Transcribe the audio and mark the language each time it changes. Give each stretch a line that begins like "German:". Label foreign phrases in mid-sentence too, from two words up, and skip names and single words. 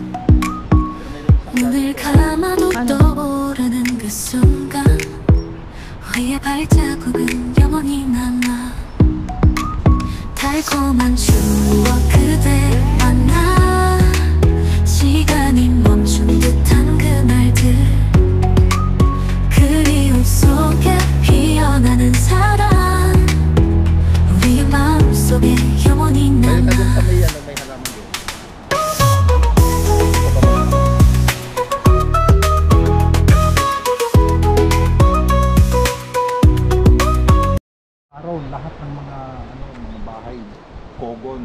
Korean: 눈을 감아도 떠오르는 그 순간 우리의 발자국은 영원히 남아 달콤한 추억 그대 만나 시간이 멈춘 듯한 그날들 그리움 속에 피어나는 사랑 우리의 마음속에 영원히
Filipino: Dahil
Korean: 남아
Filipino: na doon sa may ano, may halaman doon. Araw, lahat ng mga bahay, kogon.